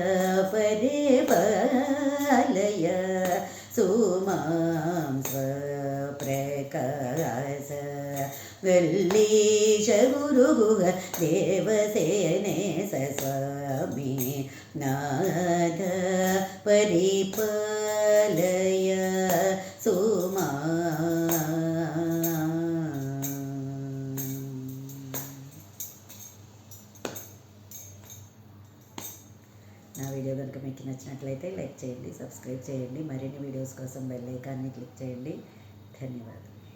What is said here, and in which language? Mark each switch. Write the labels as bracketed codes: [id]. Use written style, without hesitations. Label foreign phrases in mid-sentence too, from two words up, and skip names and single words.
[sa] परिपालय सुमां, स्वप्रकाश वल्लीश गुरुगुहदेवसेनेश स्वामी नाथ परिपालय सुमां. [te] నా వీడియో కనుక మీకు నచ్చినట్లయితే లైక్ చేయండి, సబ్స్క్రైబ్ చేయండి. మరిన్ని వీడియోస్ కోసం బెల్ ఐకాన్ని క్లిక్ చేయండి. ధన్యవాదాలు.